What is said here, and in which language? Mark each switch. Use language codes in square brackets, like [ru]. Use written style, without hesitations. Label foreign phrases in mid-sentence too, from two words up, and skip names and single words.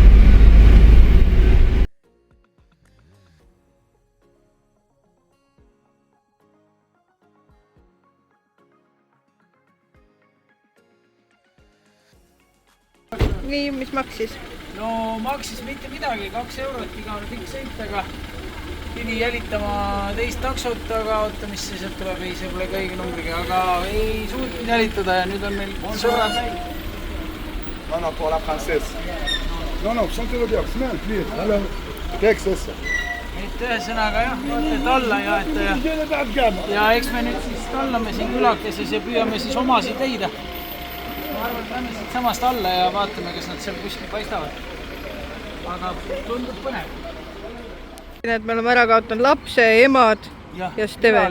[et] Nii, mis maksis? No maksis mitte midagi, 2 eurot igavene pikk sõit, aga pidi jälitama teist taksot, aga oota, mis see sealt tuleb, ei, see pole ka õige numbriga, aga ei suutnud jälitada ja nüüd on meil sõrad läinud. [fr] Non, pour la princesse. Non, chantez-le bien, c'est bien, please. Alors, qu'est-ce que c'est? [et] Et ühesõnaga jah, et alla ja eks me nüüd siis tallame siin külakeses ja püüame siis omasid leida. Ma arvan, et lähme siit samast alla ja vaatame, kas nad seal kuskil paistavad. Aga tundub põnev. Et me oleme ära kaotanud lapse, emad ja Steven.